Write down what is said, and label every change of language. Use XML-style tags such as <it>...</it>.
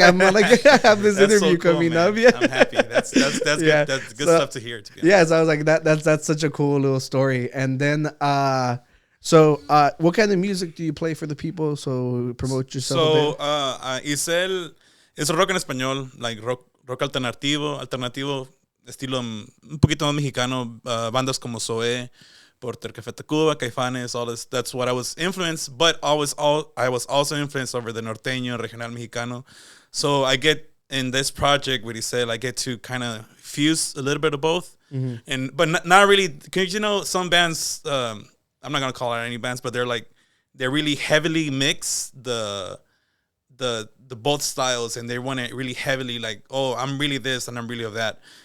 <en>I'm like, I have this interview coming up. Yeah, I'm happy. That's good. That's good stuff to hear. Yeah, so I was like, that's such a cool little story. And then, what kind of music do you play for the people? So promote yourself.</en> <es>So, Isel es rock en español,</es> <en>like</en> <es>rock alternativo, estilo un poquito más mexicano, bandas como Zoé, Porter Café Tacuba, Caifanes,</es> <en>all this. That's what I was influenced, but I was also influenced over the norteño, regional mexicano. So I get in this project with Isel, I get to kind of fuse a little bit of both, but not really. Cause some bands, I'm not gonna call out any bands, but they're really heavily mix the both styles, and they want it really heavily like, oh, I'm really this and I'm really of that.</en>